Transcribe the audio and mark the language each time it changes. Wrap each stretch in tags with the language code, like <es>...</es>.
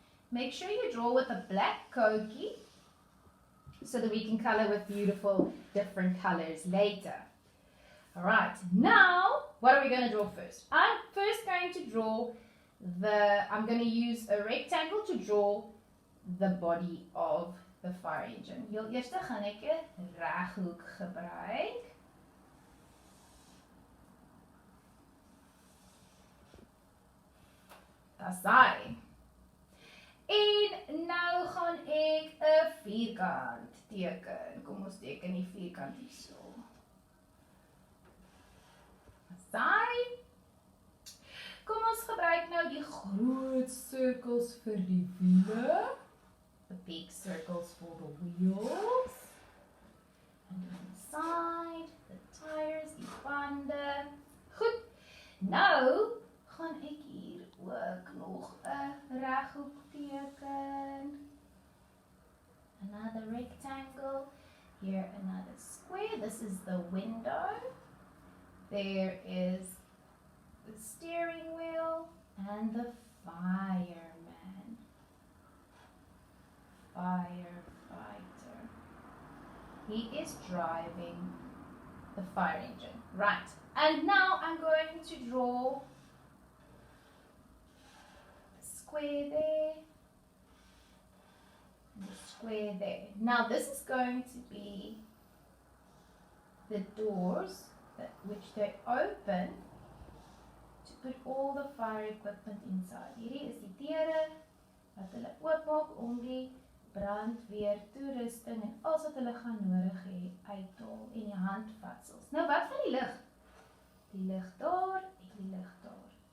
<en>Make sure you draw with a black kokie so that we can color with beautiful different colors later. Alright, now what are we going to draw first? I'm first going to draw I'm going to use a rectangle to draw the body of the fire engine.</en> <af>Heel eers gaan ek 'n reghoek gebruik. Dis daai. En nou gaan ek 'n vierkant teken. Kom ons teken die vierkant hierso. Dis daai. Kom ons gebruik nou die groot sirkels vir die wiele.</af> <en>The big circles for the wheels. And on the side, the tires,</en> <af>die bande.</af> <en>Goed.</en> <af>Nou gaan ek hier ook nog 'n reghoek teken.</af> <en>Another rectangle. Here another square. This is the window. There is the steering wheel and the fireman. Firefighter. He is driving the fire engine. Right. And now I'm going to draw a square there and a square there. Now this is going to be the doors which they open to put all the fire equipment inside.</en> <af>Hierdie is die deure wat hulle oopmaak om die brandweer toerusting en alles wat hulle gaan nodig hê uithaal en die handvatsels. Nou wat van die lig? Die lig daar en die lig daar.</af>